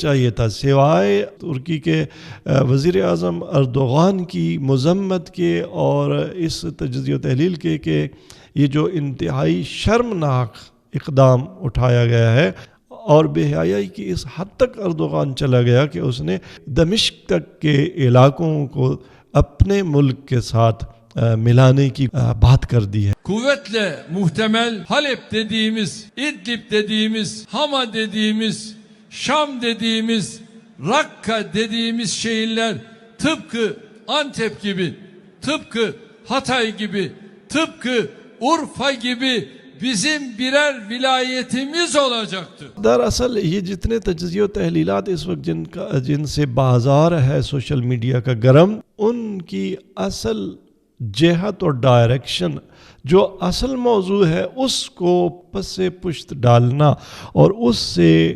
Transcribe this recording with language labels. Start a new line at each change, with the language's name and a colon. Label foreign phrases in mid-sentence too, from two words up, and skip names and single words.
Urdu: چاہیے تھا سوائے ترکی کے وزیر اعظم اردوغان کی مذمت کے اور اس تجزیہ و تحلیل کے کہ یہ جو انتہائی شرمناک اقدام اٹھایا گیا ہے، اور بے حیائی کی اس حد تک اردوغان چلا گیا کہ اس نے دمشق تک کے علاقوں کو اپنے ملک کے ساتھ ملانے کی بات کر دی ہے۔
Turkish: Kuvvetle muhtemel Halep dediğimiz, İdlib dediğimiz, Hama dediğimiz, Şam dediğimiz, Rakka dediğimiz şehirler tıpkı Antep gibi, tıpkı Hatay gibi, tıpkı Urfa gibi bizim birer vilayetimiz olacaktı.
Urdu: دراصل یہ جتنے تجزیہ و تحلیلات اس وقت جن سے بازار ہے
English: social media
Urdu: کا گرم، ان کی اصل جہت اور ڈائریکشن جو اصل موضوع ہے اس کو پس پشت ڈالنا اور اس سے